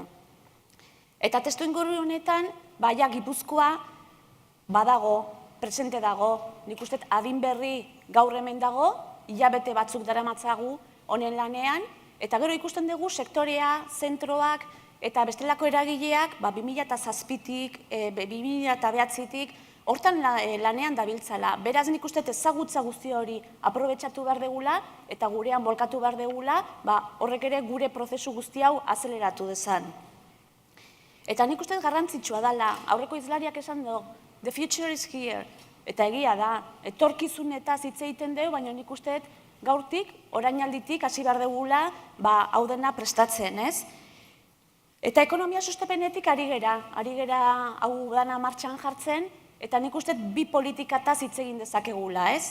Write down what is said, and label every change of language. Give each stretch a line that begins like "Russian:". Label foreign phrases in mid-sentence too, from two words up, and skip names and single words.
Basque: Eta testu inguru honetan, baina Gipuzkoa badago, presente dago, nik uste adin berri gaur hemen dago, hilabete batzuk daramatzagu honen lanean, eta gero ikusten dugu sektorea, zentroak eta bestelako eragileak 2007-tik, 2009-tik, hortan lanean dabiltzala. Beraz nik uste ezagutza guzti hori aprobetxatu behar degula eta gurean bolkatu behar degula, horrek ere gure prozesu guzti hau azeleratu dezan. Eta nik uste garrantzitsua dela, aurreko izlariak esan du,
English: the future is here,
Basque: eta egia da, etorkizunetaz hitz egiten dugu, baina nik uste gaurtik, orainalditik, hasi behar degula, hau dena prestatzen, ez? Eta ekonomia sustapenetik ari gera hau dana martxan jartzen, eta nik uste bi politikataz hitz egin dezakegula, ez?